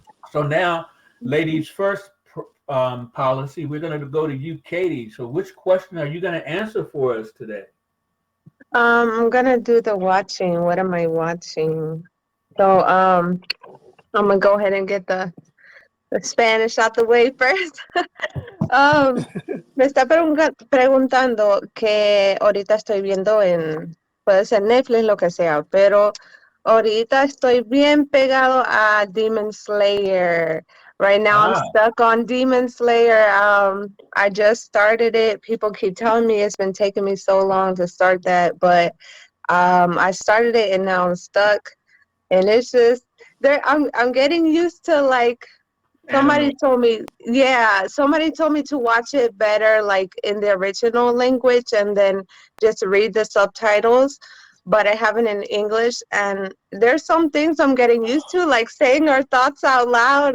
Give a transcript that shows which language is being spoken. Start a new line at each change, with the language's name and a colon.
English: So now, ladies first policy, we're going to go to you, Katie. So which question are you going to answer for us today? I'm going to do the watching. What am I watching? So I'm going to go ahead and get the Spanish out the way first.
Spanish: Me está preguntando que ahorita estoy viendo puede ser Netflix, lo que sea, pero ahorita estoy bien pegado a Demon Slayer.
English: Right now I'm stuck on Demon Slayer. I just started it. People keep telling me it's been taking me so long to start that, but I started it and now I'm stuck. And it's just I'm getting used to like somebody told me to watch it better like in the original language and then just read the subtitles, but I haven't in English, and there's some things I'm getting used to, like saying our thoughts out loud.